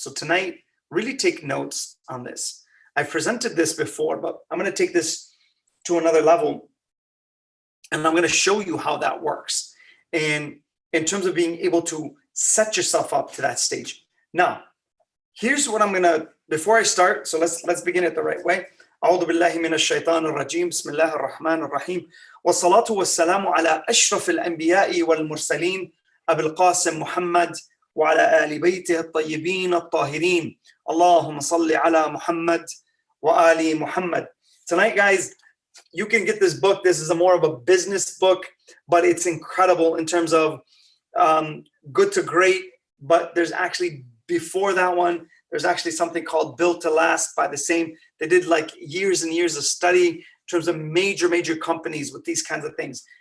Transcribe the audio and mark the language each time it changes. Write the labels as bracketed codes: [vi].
[en] So tonight, really take notes on this. I've presented this before, but I'm going to take this to another level. And I'm going to show you how that works. And in terms of being able to set yourself up to that stage. Now, here's what I'm going to, before I start, so let's begin it the right way. [ar] أعوذ بالله من الشيطان الرجيم بسم الله الرحمن الرحيم والصلاة والسلام على أشرف الأنبياء والمرسلين أبي القاسم محمد وعلى آل بيته الطيبين الطاهرين اللهم صل على محمد وآل محمد. [en] Tonight, guys, you can get this book. This is more of a business book, but it's incredible in terms of good to great. But there's actually, before that one, there's actually something called Built to Last by the same. They did like years and years of study in terms of major companies with these kinds of things.